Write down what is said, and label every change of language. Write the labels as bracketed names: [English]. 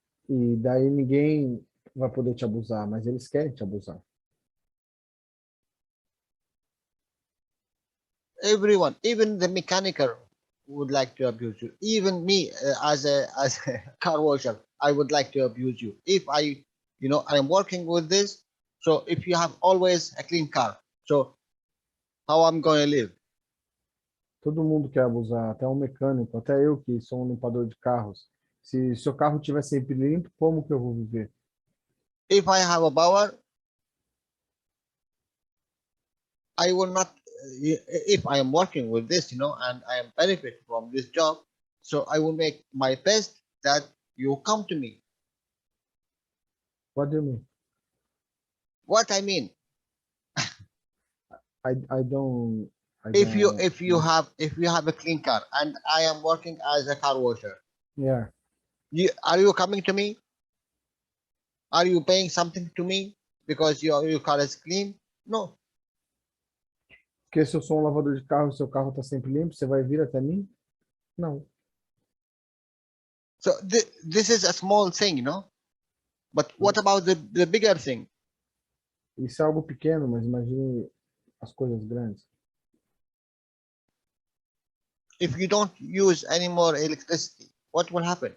[Portuguese] E daí ninguém vai poder te abusar, mas eles querem te abusar. [English] everyone, even the mechanical would like to abuse you. Even me as a car washer, I would like to abuse you. If I am working with this, so if you have always a clean car, so how I'm going to live? [Portuguese] Todo mundo quer abusar, até um mecânico, até eu que sou um limpador de carros. Se seu carro estiver sempre limpo, como que eu vou viver? [English] If I have a power, I will not. If I am working with this, and I am benefit from this job, so I will make my best that you come to me. What do you mean? What I mean, I don't. if you have a clean car and I am working as a car washer, Yeah. are you coming to me? Are you paying something to me because your car is clean? No. [Portuguese] Porque se eu sou um lavador de carro e seu carro está sempre limpo, você vai vir até mim? Não. [English] So this is a small thing, But what about the bigger thing? [Portuguese] Isso é algo pequeno, mas imagine as coisas grandes. [English] If you don't use any more electricity, what will happen?